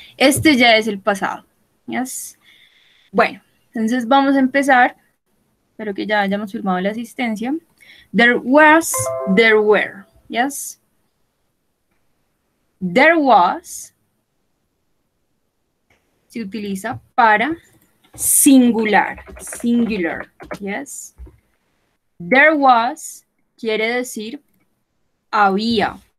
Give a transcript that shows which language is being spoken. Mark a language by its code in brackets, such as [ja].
[es] Este ya es el pasado. [en] ¿Yes? [es] Bueno, entonces vamos a empezar. Espero que ya hayamos firmado la asistencia. [en] There was, there were. Yes? There was [es] se utiliza para singular. [en] Singular. Yes? There was [es] quiere decir había.